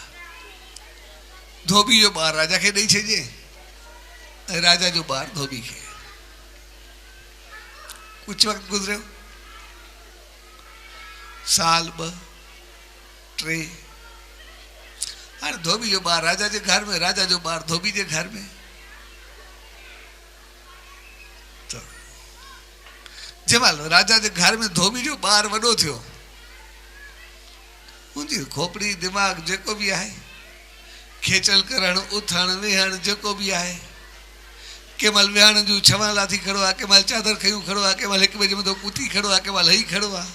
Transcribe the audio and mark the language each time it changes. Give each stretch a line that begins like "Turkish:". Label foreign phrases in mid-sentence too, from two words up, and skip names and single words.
Sindhi: धोबी जो ॿारु राजा खे ॾेई छॾिजे ऐं राजा जो ॿारु धोबी खे। कुझु वक़्तु गुज़रियो, साल 2 3, हाणे धोबी जो ॿारु राजा जे घर में, राजा जो ॿारु धोबी जे घर में। त जंहिं महिल राजा जे घर में धोबी जो ॿारु वॾो थियो, मुंहिंजी खोपड़ी दिमाग़ जेको बि आहे, खेचल करणु, उथणु वेहणु जेको बि आहे, कंहिं महिल विहण जूं छवां लाथी खड़ो आहे, कंहिं महिल चादर खयूं खड़ो आहे, कंहिं महिल हिकु ॿिए जे मथां कुती खड़ो आहे, कंहिं महिल हई खड़ो आहे।